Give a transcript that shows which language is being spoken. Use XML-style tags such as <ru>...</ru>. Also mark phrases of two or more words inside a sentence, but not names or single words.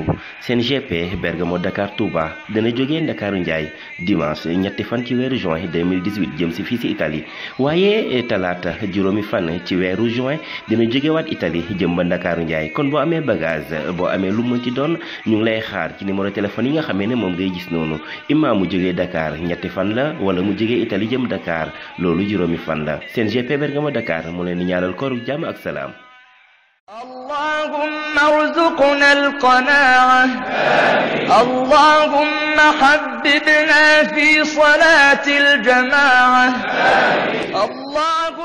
<wo>seen GP Bergamo Dakar Touba dana jógee Ndakaaru Njaay dimanche ñetti fan ci weeru juin 2018 jëm si fii si Italie, waaye talaata juróomi fan ci weeru juin dina jógewaat Italie jëm ba Ndakaaru Njaay. kon boo amee bagage, boo amee lu mu ci doon, ñu ngi lay xaar ci</wo> <fr>numéro téléphone</fr> <wo>yi nga xamee ne moom ngay gis noonu. imma mu jógee Dakar ñetti fan la, wala mu jógee Italie jëm Dakar, loolu juróomi fan la. seen GP Bergamo Dakar mu leen di ñaanal kooru jàmm ak salaam.</wo> <ar>اللهم ارزقنا القناعة. اللهم حببنا في صلاة الجماعة.</ar>